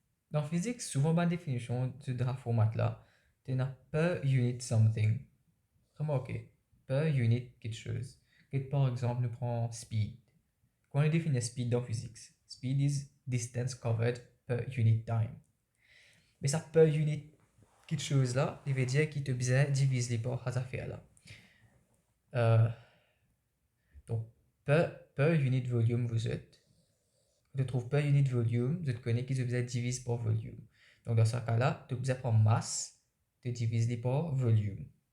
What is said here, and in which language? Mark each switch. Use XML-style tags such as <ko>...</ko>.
<fr>Dans physique, souvent, la définition de la format là, tu as</fr> <en>per unit something.</en> <fr>Remarquez, per unit quelque chose. Par exemple, nous prenons speed. Comment on définit speed dans physique?</fr> <en>Speed is distance covered per unit time.</en> <fr>Mais ça per unit quelque chose là, il veut dire qu'il te besoin diviser par ces affaires là. Donc, per unit volume vous êtes. Tu trouves per unit volume, vous connais qu'il te besoin diviser par volume. Donc, dans ce cas-là, tu besoin prendre masse, tu divises par volume.</fr>